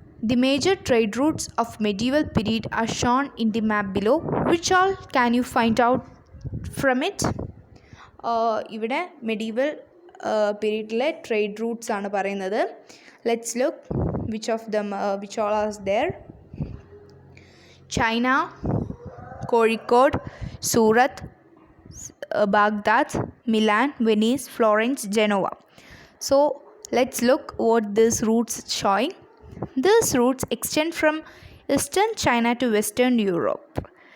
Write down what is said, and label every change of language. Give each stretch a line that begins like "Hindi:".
English: The major trade routes of medieval period are shown in the map below. Which all can you find out from it?
Malayalam: ഇവിടെ medieval പീരീഡിലെ trade Roots ആണ് പറയുന്നത്.
English: Let's look which all are there. China, Kozhikode, Surat, Baghdad, Milan, Venice, Florence, Genoa. So let's look what these routes showing. These routes extend from eastern China to western Europe.